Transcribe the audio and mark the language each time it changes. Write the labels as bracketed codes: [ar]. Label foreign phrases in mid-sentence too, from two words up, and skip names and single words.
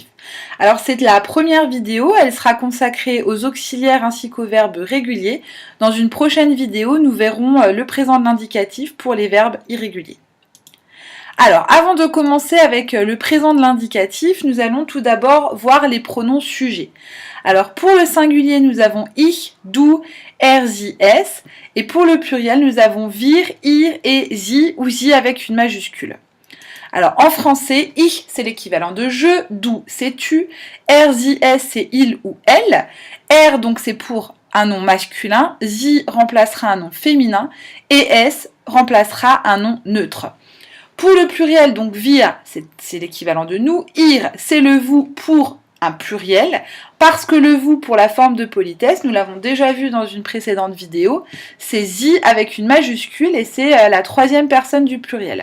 [fr] Alors c'est la première vidéo, elle sera consacrée aux auxiliaires ainsi qu'aux verbes réguliers. Dans une prochaine vidéo, nous verrons le présent de l'indicatif pour les verbes irréguliers. Alors avant de commencer avec le présent de l'indicatif, nous allons tout d'abord voir les pronoms sujets. Alors pour le singulier, nous avons [de] ich, du, er, sie, es. [fr] Et pour le pluriel, nous avons [de] wir, ihr [fr] et sie ou sie avec une majuscule. Alors en français, ich c'est l'équivalent de je, du c'est tu, [de] er, sie, es [fr] c'est il ou elle. Er donc c'est pour un nom masculin, sie remplacera un nom féminin et es remplacera un nom neutre. Pour le pluriel, donc wir, c'est l'équivalent de nous, ir, c'est le vous pour un pluriel, parce que le vous pour la forme de politesse, nous l'avons déjà vu dans une précédente vidéo, c'est sie avec une majuscule et c'est la troisième personne du pluriel.